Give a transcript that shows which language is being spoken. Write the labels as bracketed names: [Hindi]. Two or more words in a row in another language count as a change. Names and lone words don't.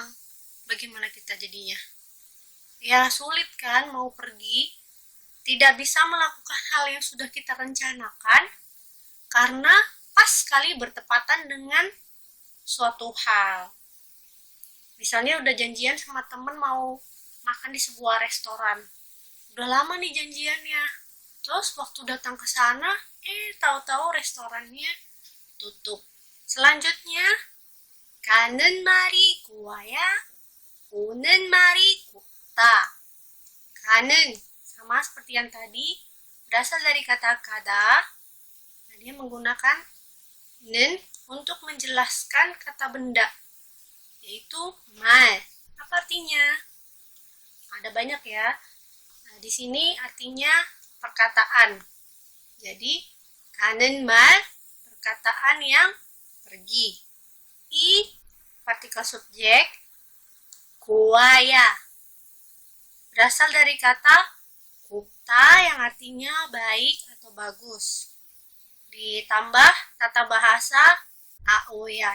[Indonesian] Bagaimana kita jadinya? Ya sulit kan mau pergi, tidak bisa melakukan hal yang sudah kita rencanakan karena pas sekali bertepatan dengan suatu hal. Misalnya udah janjian sama temen mau makan di sebuah restoran. Udah lama nih janjiannya. Terus waktu datang ke sana, tahu-tahu restorannya tutup. Selanjutnya, [Korean] 가는 말이 고와야 오는 말이 곱다. [Indonesian] 가는 sama seperti yang tadi berasal dari kata kada. Nah, dia menggunakan nen untuk menjelaskan kata benda, yaitu mal. Apa artinya? Ada banyak ya. Nah, di sini artinya perkataan. Jadi, [Korean] 가는 말 [Indonesian] perkataan yang pergi. Partikel subjek 고와야 berasal dari kata gupta yang artinya baik atau bagus. Ditambah tata bahasa aoya.